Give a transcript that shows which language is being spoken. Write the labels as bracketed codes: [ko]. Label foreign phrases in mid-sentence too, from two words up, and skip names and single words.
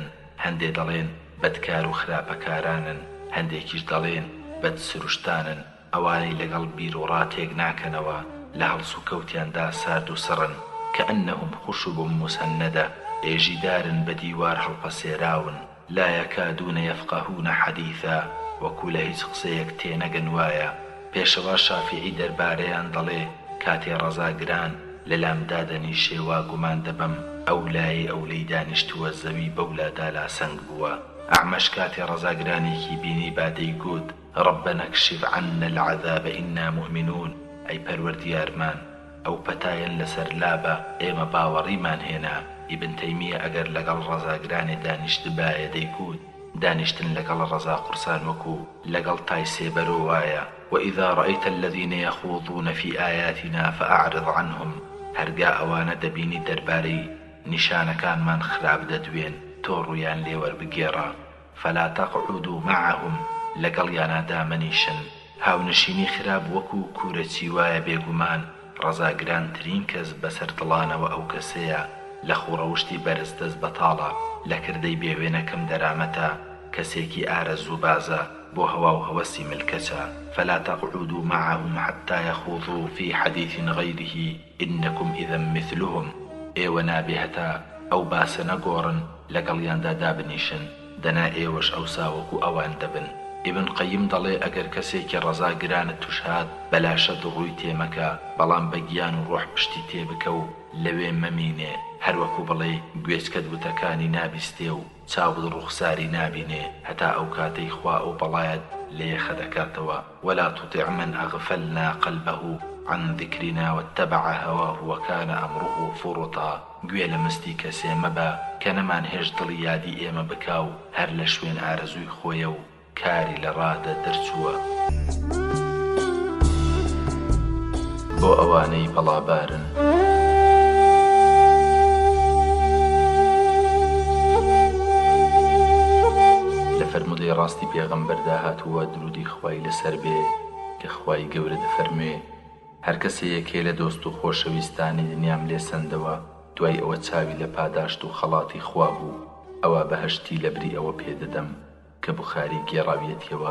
[ckb] هەندێ دەڵێن بەدکار و خراپەکارانن، هەندێکیش دەڵێن بەدسروشتانن. ئەوانەی لەگەڵ بیر و ڕاتێک ناکەنەوە، لە هەڵس و کەوتیاندا سارد و سڕن، [ar] كأنهم خشب مسندة، [ckb] ئێژیدارن بە دیوار هەڵپەسێراون. [ar] لا يكادون يفقهون حديثا، [ckb] وەکو لە هیچ قسەیەک تێنەگەن وایە. پێشەوا شافیعی دەربارەیان دەڵێ: کاتێ ڕەزاگران لە لامدا دەنیشێ وا گومان دەبەم ئەو لایە ئەو لەی دانیشتووە زەوی بەولادا لاسەنگ بووە. ئەعمەش کاتێ ڕەزاگرانێکی بینی با دەیگوت [ar] ربنا اكشف عنا العذاب إنا مؤمنون [ckb] ئەی پەروەردیارمان ئەو پەتایەن لەسەر لابە ئێمە باوەڕیمان هێنا. ئیبن تەیمیە ئەگەر لەگەڵ ڕەزاگرانێ دانیشتبایە دەیگوت دانیشتن لەگەڵ ڕەزا قورسان وەکو لەگەڵ تای سێبەرۆ وایە. [ar] وإذا رأيت الذين يخوضون في آياتنا فأعرض عنهم [ckb] هەرگا ئەوانە دەبینی دەربارەی نیشانەکانمان خراپ دەدوێن تۆ ڕوویان لێ وەربگێڕە. [ar] فلا تقعدوا معهم [ckb] لەگەڵیانە دامەنیشن. هاونشینی خراپ وەکو کوورەچی وایە بێگومان ڕەزاگرانترین کەس بەسەر دڵانەوە ئەو کەسەیە لە خوڕەوشتی بەرز دەست بەتاڵە لە کردەی بێوێنەکەم دەرامەتە کەسێکی ئارەزوو بازە بۆ هەوا و هەوەسی ملکەچە. [ar] فلا تقعدوا معهم حتى يخوضوا في حديث غيره إنكم إذا مثلهم [ckb] ئێوە نابێ هەتا ئەو باسە نەگۆڕن لەگەڵیاندا دابنیشن دەنا ئێوەش ئەوسا وەکو ئەوان دەبن. ئیبن قەیم دەڵێ ئەگەر کەسێکی ڕەزاگرانت توش هات بەلاشە دڕووی تێمەکە بەڵام بە گیان و ڕۆح پشتی تێبکە و لەوێ مەمینێ هەروەکو بڵێ گوێچکەت وتەکانی نابیستێ و چاوت ڕوخساری نابینێ هەتا ئەو کاتەی خوا ئەو بەڵایەت لێخە دەکاتەوە. [ar] ولا تطع من أغفلنا قلبه عن ذكرنا واتبع هواه وكان أمره فرطا. [ckb] گوێ لە مستی کەسێ مەبە کە نەمان هێش دڵی یادی ئێمە بکاو هەر لە شوێن ئارەزووی خۆیە و کاری لە ڕادە دەرچووە. بۆ ئەوانەی بەڵابارن لە فەرمودەی ڕاستی پێغەمبەردا هاتووە درودی خوای لەسەر بێ کە خوای گەورە دەفەرمێ هەر کەسەیەکێ لە دۆست و خۆشەویستانی دنیام لێ سەندەوە دوای ئەوە چاوی لە پاداشت و خەڵاتی خوا بوو ئەوە بەهەشتی لە بری ئەوە پێدەدەم کە بوخاری گێڕاویەتیەوە.